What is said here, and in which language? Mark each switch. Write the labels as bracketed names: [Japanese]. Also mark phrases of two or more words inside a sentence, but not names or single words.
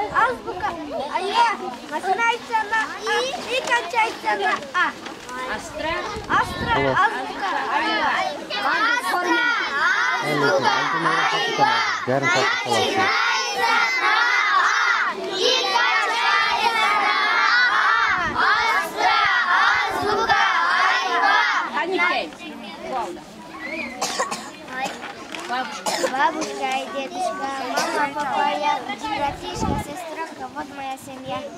[Kyrgyz] Азбука. Ая, машина айтсана. И канча айтсана. Астра. Астра. Азбука. Астра. Азбука. Жарым саат калат. [Russian] Бабушка и дедушка, мама, папа, я, братишка, сестренка, вот моя семья.